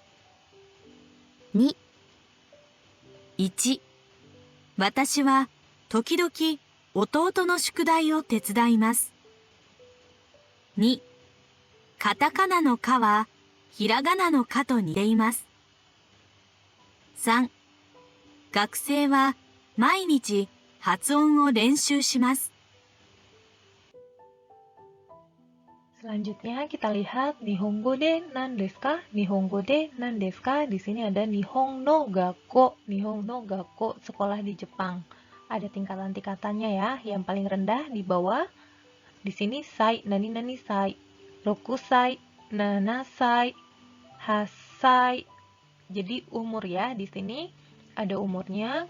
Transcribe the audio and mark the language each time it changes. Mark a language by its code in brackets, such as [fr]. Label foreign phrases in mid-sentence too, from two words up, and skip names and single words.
[ja] 。2、1、私は時々弟の宿題を手伝います。2、カタカナのカはひらがなのカと似ています。3、学生は毎日発音を練習します。 [id] Selanjutnya kita lihat [ja] 日本語で何ですか? 日本語で何ですか? [id] Di sini ada [ja] 日本の学校. 日本の学校, [id] sekolah di Jepang. Ada tingkatan-tingkatannya ya. Yang paling rendah di bawah. Di sini sai, [ja] 何々歳、六歳、七歳、八歳. [id] Jadi umur ya di sini ada umurnya.